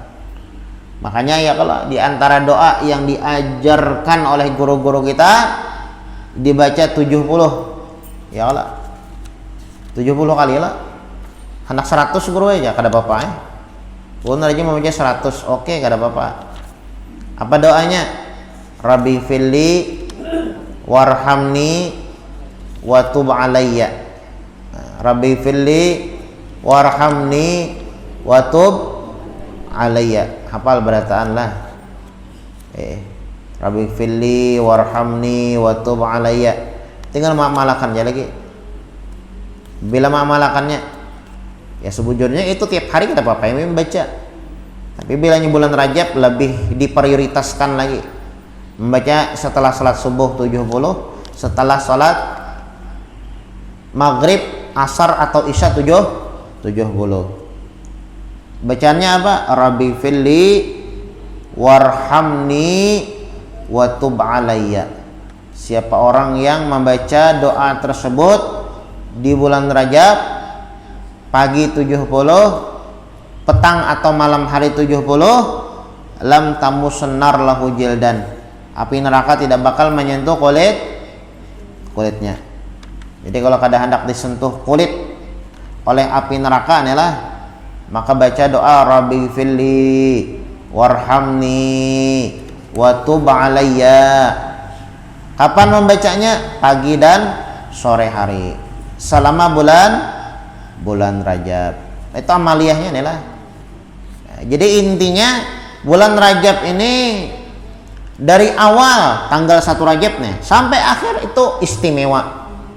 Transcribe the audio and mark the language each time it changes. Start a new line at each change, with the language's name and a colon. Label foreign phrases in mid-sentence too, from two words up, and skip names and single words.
Banjar: Makanya ya kalau di antara doa yang diajarkan oleh guru-guru kita dibaca 70. Ya Allah. 70 kali lah. Anak 100 guru aja kada apa-apa ya. Pun aja membaca 100. Oke, kada apa-apa. Apa doanya?
Arabic: رب اغفر لي وارحمني وتب علي. رب اغفر لي وارحمني وتب علي.
Banjar: Hafal berataan lah.
Arabic: رب اغفر لي وارحمني وتب علي.
Banjar: Tinggal mengamalkan aja lagi. Bila mengamalkannya, ya sebujurnya itu tiap hari kita apa yang membaca. Tapi bilanya bulan Rajab lebih diprioritaskan lagi. Membaca setelah salat subuh 70, setelah salat maghrib, asar atau isya 70. Bacaannya apa?
Arabic: رب اغفر لي وارحمني وتب علي.
Banjar: Siapa orang yang membaca doa tersebut di bulan Rajab pagi 70, petang atau malam hari 70,
Arabic: لم تمسه النار جلدا.
Banjar: Api neraka tidak bakal menyentuh kulitnya. Jadi kalau kada hendak disentuh kulit oleh api neraka inilah, maka baca doa
Arabic: رب اغفر لي وارحمني وتب علي.
Banjar: Kapan membacanya? Pagi dan sore hari selama bulan Rajab. Itu amaliyahnya nih lah. Jadi intinya bulan Rajab ini dari awal tanggal 1 Rajab nih sampai akhir itu istimewa.